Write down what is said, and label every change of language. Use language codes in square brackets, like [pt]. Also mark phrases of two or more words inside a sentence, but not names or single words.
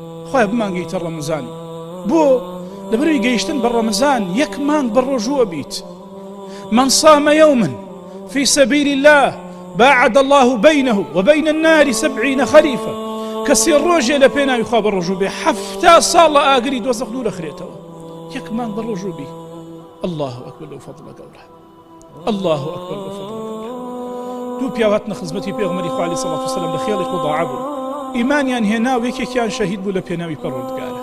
[ckb] خۆی بمانگەیتە ڕەمەزان بۆ لەبەروی گەیشتن بە ڕەمەزان یەک مانگ بە ڕۆژووە بیت. [ar] من صام يوما في سبيل الله باعد الله بينه وبين النار 70 خريفا. [ckb] کەسی ڕۆژێ لە پێناوی خوا بە ڕۆژوو بێ 70 ساڵ لە ئاگری دۆزەخ دوور دەخرێتەوە. یەک مانگ بە ڕۆژوو بی. الله ئەکبەر لەو فەضڵە گەورە، الله ئەکبەر لەو فەضڵە گەورە. دوو پیاو هاتنە خزمەتی پێغەمبەری خوا [ar] عەلەیهی سەڵات وسەلام [ckb] لە خێڵی قوداعە بوون. ئیمانیان هێنا و یەکێکیان شەهید بوو لە پێناوی پەروەردگارە.